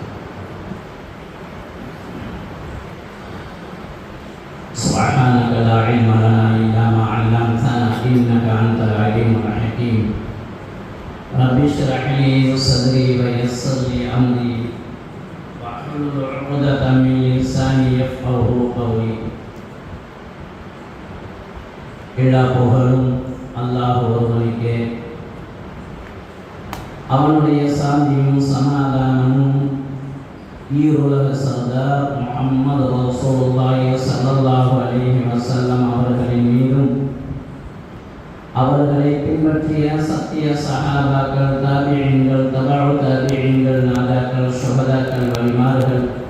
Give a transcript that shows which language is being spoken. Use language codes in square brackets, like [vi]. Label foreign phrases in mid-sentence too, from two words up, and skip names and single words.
[ar] سبحانك لا علم لنا إلا ما علمتنا إنك أنت العليم الحكيم. رب اشرح لي صدري ويسر لي أمري واحلل عقدة من لساني يفقهوا قولي. [ta] எல்லா புகழும் அல்லாஹ் ஒருவனுக்கே. அவனுடைய சாந்தியும் சமாதானமும் ஈருலக சர்தார் முஹம்மது [ar] رسول الله صلى الله عليه وسلم [ta] அவர்களின் மீதும் அவர்களை பின்பற்றிய சத்திய சஹாபாக்கள், தாபிஈன்கள், தபஉ தாபிஈன்கள், நாதாக்கள், ஷுஹதாக்கள், வலிமார்கள்,